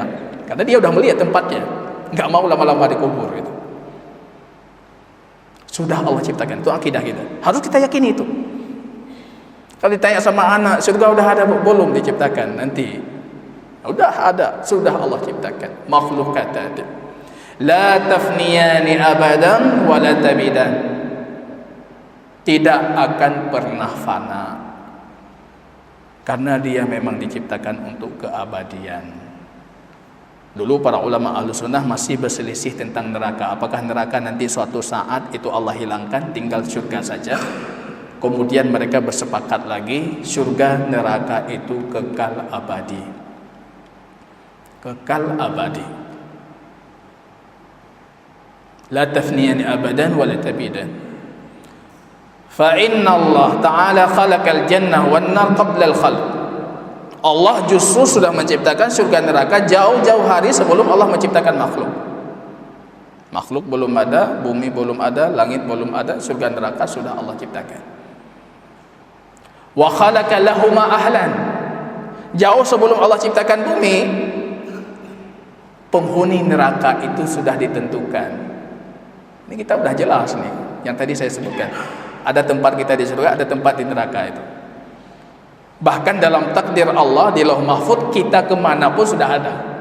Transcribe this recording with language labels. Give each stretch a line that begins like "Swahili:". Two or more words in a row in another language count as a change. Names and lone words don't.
Indonesian: Karena dia sudah melihat tempatnya. Enggak mau lama-lama di kubur itu. Sudah Allah ciptakan, itu akidah kita. Harus kita yakini itu. Kalau ditanya sama anak, surga udah ada belum diciptakan? Nanti. Udah ada, sudah Allah ciptakan. Makhlukat ada.
Arabic: لا تفنيان أبدا ولا تبيدان.
Indonesian: Tidak akan pernah fana. Karena dia memang diciptakan untuk keabadian. Dulu para ulama
Arabic: أهل السنة
Indonesian: masih berselisih tentang neraka. Apakah neraka nanti suatu saat itu Allah hilangkan, tinggal surga saja? Kemudian mereka bersepakat lagi, surga neraka itu kekal abadi. Kekal abadi.
Arabic: لا تفنيان أبدا ولا تبيدان. فإن الله تعالى خلق الجنة والنار قبل الخلق.
Indonesian: Allah justru sudah menciptakan surga neraka jauh-jauh hari sebelum Allah menciptakan makhluk. Makhluk belum ada, bumi belum ada, langit belum ada, surga neraka sudah Allah ciptakan.
Arabic: وخلق لهما أهلا.
Indonesian: Jauh sebelum Allah ciptakan bumi, penghuni neraka itu sudah ditentukan. Ini kita sudah jelas nih, yang tadi saya sebutkan. Ada tempat kita di surga, ada tempat di neraka itu. Bahkan dalam takdir Allah di Lauh Mahfuz, kita kemanapun sudah ada.